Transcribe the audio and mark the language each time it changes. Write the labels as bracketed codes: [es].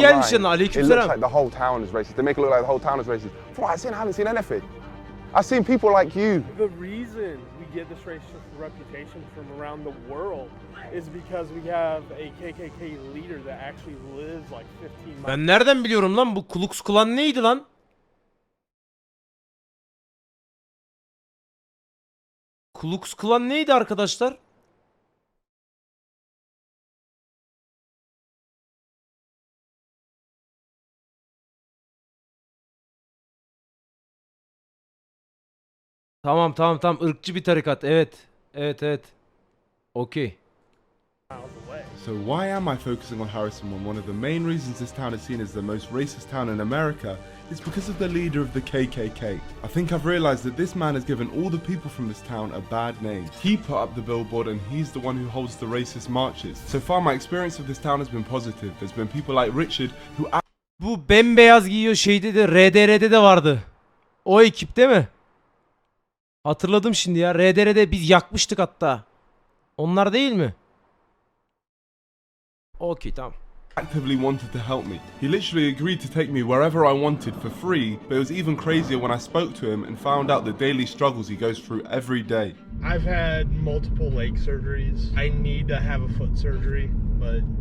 [tr] gelmiş online, yanına. [en] it looks [tr] Aleykümselam. [en] like the whole town is racist. They make it look like the whole town is racist. From what I've seen, I haven't seen anything. I've seen people like you. The reason we get this racist reputation from around the world is because we have a KKK leader that actually lives like 15 miles. [tr] Ben nereden biliyorum lan, bu Ku Klux Klan neydi lan? Ku Klux Klan neydi arkadaşlar? Tamam. Irkçı bir tarikat. Evet. Okey. [en] So why am I focusing on Harrison when one of the main reasons this town is seen as the most racist town in America is because of the leader of the KKK? I think I've realized that this man has given all the people from this town a bad name. He put up the billboard and he's the one who holds the racist marches. So far my experience of this town has been positive. There's been people like Richard who [tr] Bu bembeyaz giyiyor, şeyde de RDR'de de vardı. O ekip değil mi? Hatırladım şimdi ya. RDR'de biz yakmıştık hatta. Onlar değil mi? Okey, tamam. [en] actively wanted to help me. He literally agreed to take me wherever I wanted for free, but it was even crazier when I spoke to him and found out the daily struggles he goes through every day. I've had multiple leg surgeries. I need to have a foot surgery, but